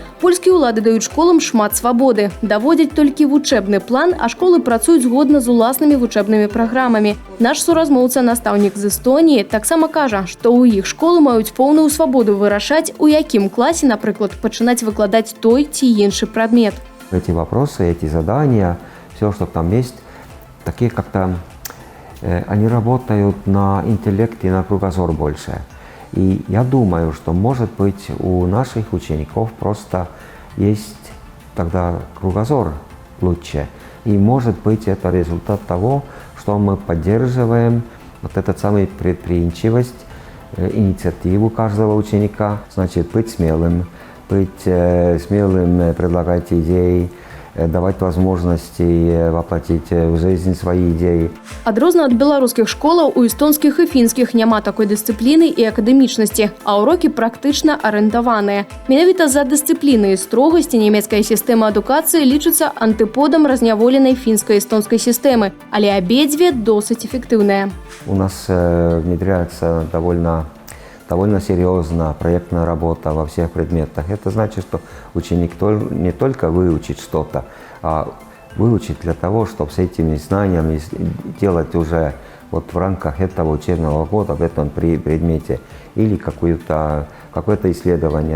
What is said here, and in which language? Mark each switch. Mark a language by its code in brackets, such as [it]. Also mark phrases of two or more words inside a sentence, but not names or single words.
[be] Польскія ўлады даюць школам шмат свабоды, даводзяць толькі вучэбны план, а школы працуюць згодна з уласнымі вучэбнымі праграмамі. Наш суразмоўца, настаўнік з Эстоніі, таксама кажа, што ў іх школы маюць поўную свабоду вырашаць, у якім класе, напрыклад, пачынаць выкладаць той ці іншы прадмет. [ru] Эти вопросы, эти задания, все, что там есть, такие как-то они работают на интеллект и на кругозор больше. И я думаю, что, может быть, у наших учеников просто есть тогда кругозор лучше. И, может быть, это результат того, что мы поддерживаем вот эту самую предприимчивость, инициативу каждого ученика. Значит, быть смелым, предлагать идеи, давать возможности воплотить в жизнь свои идеи. [be] Адрознна ад беларускіх школаў, у эстонскіх і фінскіх няма такой дысцыпліны і акадэмічнасці, а ўрокі практычна арыентаваныя. Менавіта з-за дысцыпліны і строгасці нямецкая сістэма адукацыі лічыцца антыподам разняволенай фінска-эстонскай сістэмы, але абедзве досыць эфектыўныя. [ru] У нас внедряется довольно серьезно проектная работа во всех предметах. Это значит, что ученик не только выучит что-то, а выучить для того, чтобы с этими знаниями делать уже вот в рамках этого учебного года в этом предмете или какое-то исследование.